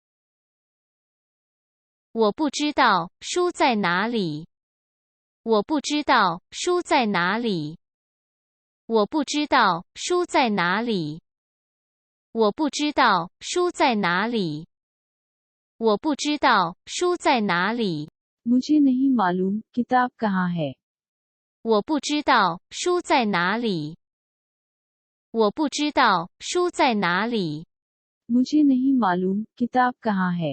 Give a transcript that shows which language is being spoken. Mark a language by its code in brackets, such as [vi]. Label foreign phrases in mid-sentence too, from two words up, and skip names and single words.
[zh] 我不知道书在哪里。我不知道书在哪里。我不知道书在哪里。我不知道书在哪里。我不知道书在哪里。 [hi] मुझे नहीं मालूम किताब कहाँ है [zh] 我不知道书在哪里。我不知道书在哪里。 [hi] मुझे नहीं मालूम किताब कहाँ है